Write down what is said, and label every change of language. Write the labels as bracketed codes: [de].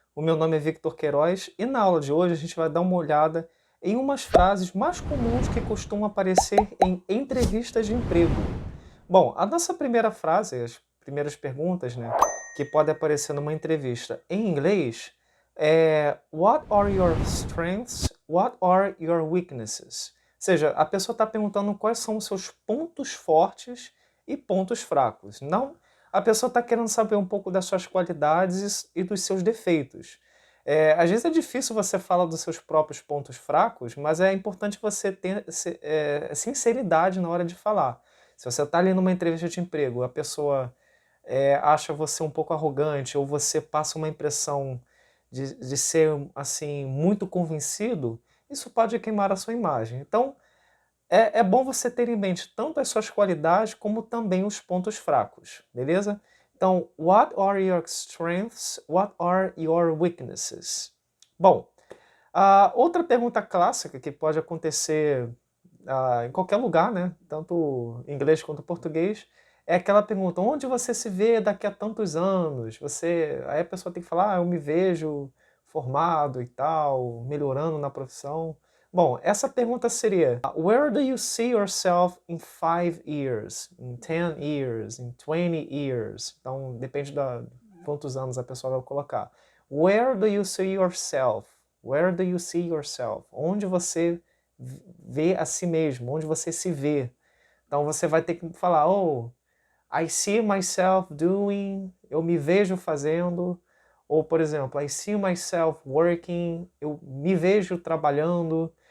[pt] O meu nome é Victor Queiroz e na aula de hoje a gente vai dar uma olhada em umas frases mais comuns que costumam aparecer em entrevistas de emprego. Bom, a nossa primeira frase, as primeiras perguntas, né, que pode aparecer numa entrevista em inglês é [en] What are your strengths? What are your weaknesses? [pt] Ou seja, a pessoa está perguntando quais são os seus pontos fortes e pontos fracos. Não, a pessoa está querendo saber um pouco das suas qualidades e dos seus defeitos. Às vezes é difícil você falar dos seus próprios pontos fracos, mas é importante você ter sinceridade na hora de falar. Se você está ali numa entrevista de emprego, a pessoa acha você um pouco arrogante ou você passa uma impressão de ser assim muito convencido, isso pode queimar a sua imagem. Então, é bom você ter em mente tanto as suas qualidades como também os pontos fracos, beleza? [en] Então, what are your strengths? What are your weaknesses? [pt] Bom, a outra pergunta clássica que pode acontecer em qualquer lugar, né? Tanto em inglês quanto em português, é aquela pergunta: onde você se vê daqui a tantos anos? Aí a pessoa tem que falar: eu me vejo formado e tal, melhorando na profissão. Bom, essa pergunta seria: [en] Where do you see yourself in 5 years, in 10 years, in 20 years? [pt] Então, depende de quantos anos a pessoa vai colocar. [en] Where do you see yourself? Where do you see yourself? [pt] Onde você vê a si mesmo, onde você se vê. Então você vai ter que falar, oh, [en] I see myself doing, [pt] eu me vejo fazendo, ou por exemplo, [en] I see myself working, [pt] eu me vejo trabalhando.